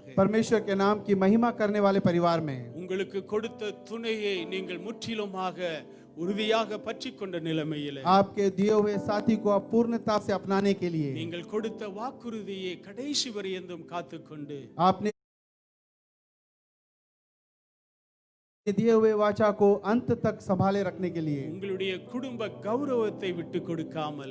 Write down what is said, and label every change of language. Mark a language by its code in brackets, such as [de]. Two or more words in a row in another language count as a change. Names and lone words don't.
[hi] परमेश्वर के नाम की महिमा करने वाले परिवार में, [ta] உங்களுக்கு கொடுத்த துணையை நீங்கள் முற்றிலுமாக உறுதியாக பற்றிக் கொண்ட நிலைமையிலே, [hi] आपके दिए हुए साथी को आप पूर्णता से अपनाने के लिए, [ta] நீங்கள் கொடுத்த வாக்குறுதியை கடைசி வரையந்தும் காத்துக்கொண்டு, [hi] आपने दिए हुए वाचा को अंत तक संभाले रखने के लिए, [ta] உங்களுடைய குடும்ப கௌரவத்தை விட்டு கொடுக்காமல்,